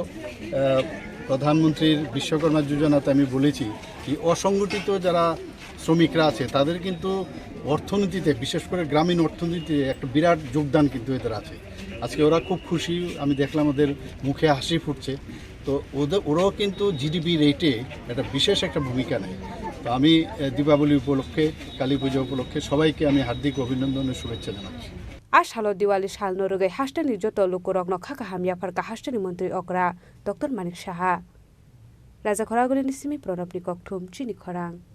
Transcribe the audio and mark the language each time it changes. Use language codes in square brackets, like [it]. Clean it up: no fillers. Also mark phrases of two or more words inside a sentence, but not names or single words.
[bn] প্রধানমন্ত্রীর বিশ্বকর্মা যোজনাতে আমি বলেছি যে অসংগঠিত যারা শ্রমিকরা আছে তাদের কিন্তু অর্থনীতিতে বিশেষ করে গ্রামীণ অর্থনীতিতে একটা বিরাট যোগদান কিন্তু এদের আছে আজকে ওরা খুব খুশি আমি দেখলাম ওদের মুখে হাসি ফুটছে তো ওরাও কিন্তু জিডিপি রেটে একটা বিশেষ একটা ভূমিকা নেয় তো আমি দীপাবলি উপলক্ষে কালী পূজা উপলক্ষে সবাইকে আমি হার্দিক অভিনন্দনের শুভেচ্ছা জানাচ্ছি [trp] आशालो दिवाली साल नरुगै हास्टेनि जतो लुकुरग्न खाका हामिया फरका हास्टेनि मन्त्री अकरा डॉक्टर मानिक साहा राजा खरागुलिनि सिमी प्रणबनि ककथुम चिनी खरां